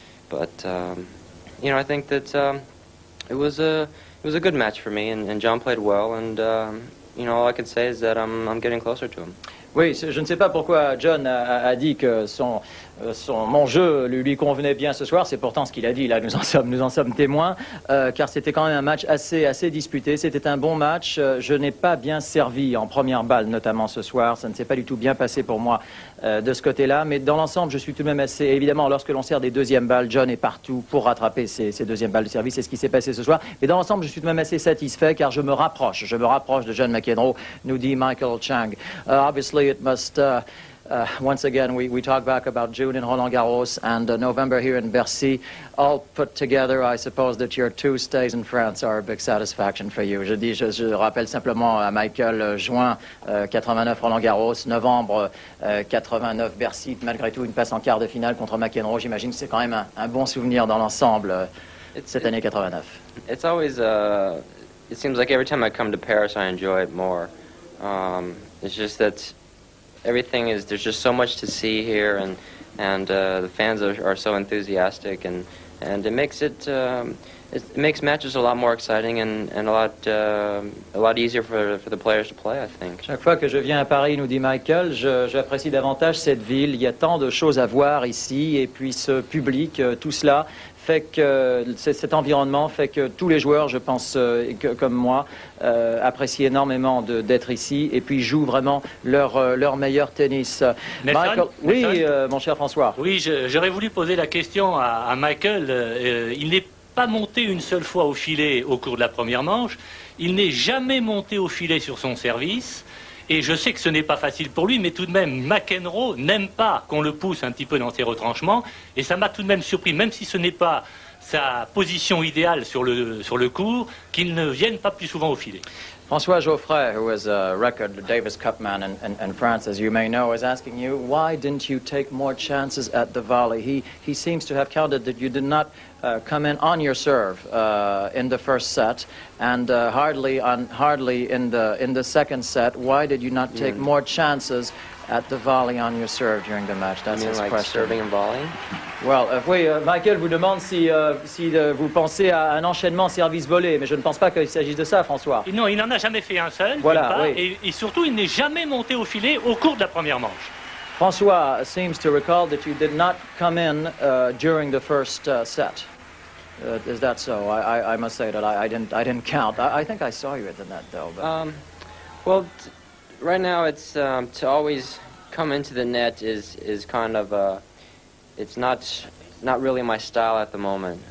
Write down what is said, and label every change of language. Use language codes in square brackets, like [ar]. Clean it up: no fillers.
[en] But you know, I think that it was a good match for me, and John played well, and you know, all I can say is that I'm getting closer to him. [fr] Oui, je ne sais pas pourquoi John a dit que mon jeu lui convenait bien ce soir. C'est pourtant ce qu'il a dit. Là, nous en sommes témoins, car c'était quand même un match assez disputé. C'était un bon match. Je n'ai pas bien servi en première balle, notamment ce soir. Ça ne s'est pas du tout bien passé pour moi de ce côté-là. Mais dans l'ensemble, je suis tout de même assez... Évidemment, lorsque l'on sert des deuxièmes balles, John est partout pour rattraper ces deuxièmes balles de service. C'est ce qui s'est passé ce soir. Mais dans l'ensemble, je suis tout de même assez satisfait, car je me rapproche de John McEnroe, nous dit Michael Chang. [en] Obviously, it must... once again, we talk back about June in Roland-Garros and November here in Bercy. All put together, I suppose that your 2 stays in France are a big satisfaction for you. [fr] Je rappelle simplement à Michael, juin 89 Roland-Garros, novembre 89 Bercy. Malgré tout, une passe en quart de finale contre McEnroe. J'imagine que c'est quand même un bon souvenir dans l'ensemble cette année 89. [en] It's always, it seems like every time I come to Paris, I enjoy it more. It's just that there's just so much to see here, and the fans are so enthusiastic, and it makes matches a lot more exciting and a lot easier for the players to play, I think. [fr] Chaque fois que je viens à Paris, nous dit Michael, j'apprécie davantage cette ville. Il y a tant de choses à voir ici, et puis ce public, tout cela fait que cet environnement fait que tous les joueurs, je pense, comme moi, apprécient énormément d'être ici et puis jouent vraiment leur meilleur tennis. Michael, oui, mon cher François. Oui, j'aurais voulu poser la question à Michael. Il n'est pas monté une seule fois au filet au cours de la première manche. Il n'est jamais monté au filet sur son service. Et je sais que ce n'est pas facile pour lui, mais tout de même, McEnroe n'aime pas qu'on le pousse un petit peu dans ses retranchements. Et ça m'a tout de même surpris, même si ce n'est pas sa position idéale sur le court, qu'il ne vienne pas plus souvent au filet. [en] François Geoffrey, who is a record Davis Cup man in France, as you may know, is asking you, why didn't you take more chances at the volley? He seems to have counted that you did not come in on your serve in the first set, and hardly in the second set. Why did you not take more chances at the volley on your serve during the match? That's his question. Serving and volleying? [fr] Well, oui, Michael vous demande si vous pensez à un enchaînement service-volé, mais je ne pense pas qu'il s'agisse de ça, François. Non, il n'en a jamais fait un seul, voilà, oui. et surtout, il n'est jamais monté au filet au cours de la première manche. [en] François seems to recall that you did not come in during the first set. Is that so? I must say that I didn't count. I think I saw you at the net, though. But... Well, right now it's to always come into the net is kind of it's not really my style at the moment.